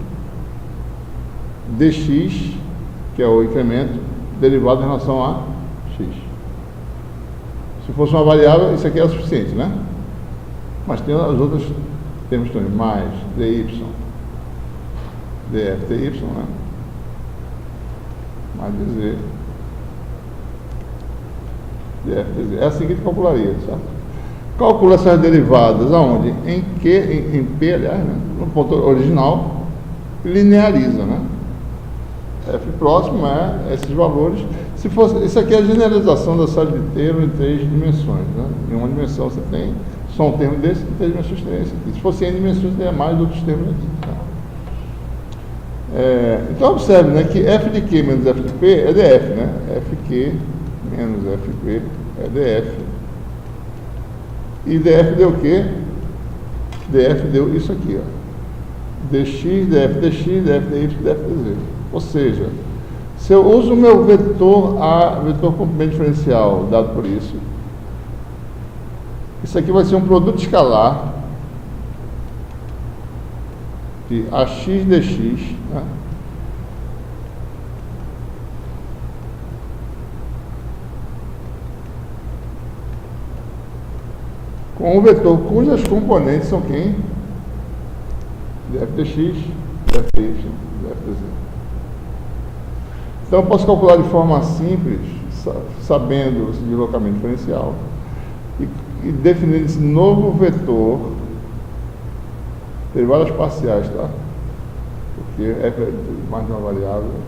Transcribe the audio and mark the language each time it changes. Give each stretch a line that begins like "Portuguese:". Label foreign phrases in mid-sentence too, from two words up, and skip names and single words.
Portuguese: Dx, que é o incremento, derivado em relação a x. Se fosse uma variável, isso aqui é o suficiente, né? Mas tem as outras termos também, mais dy, df, dy, né? Mais dz, df, dz. É assim que a gente calcularia, certo? Calcula essas derivadas aonde? Em Q, em P, aliás, né? No ponto original, lineariza, né? F próximo é esses valores. Se fosse, isso aqui é a generalização da série de termos em 3 dimensões, né? Em uma dimensão você tem só um termo desse, em 3 dimensões tem esse aqui. Se fosse em dimensões, teria mais outros termos aqui, tá? Então observe, né, que f de q menos f de p é df, né? fq menos fp é df. E df deu o quê? Df deu isso aqui, ó. dx, df dx, df dy, df dz. Ou seja, se eu uso o meu vetor A, vetor comprimento diferencial dado por isso aqui vai ser um produto escalar de ax dx, né? Com um vetor cujas componentes são quem? df dx, df dy, df dz. Então eu posso calcular de forma simples, sabendo esse deslocamento diferencial, e definir esse novo vetor, derivadas parciais, tá? Porque é mais de uma variável.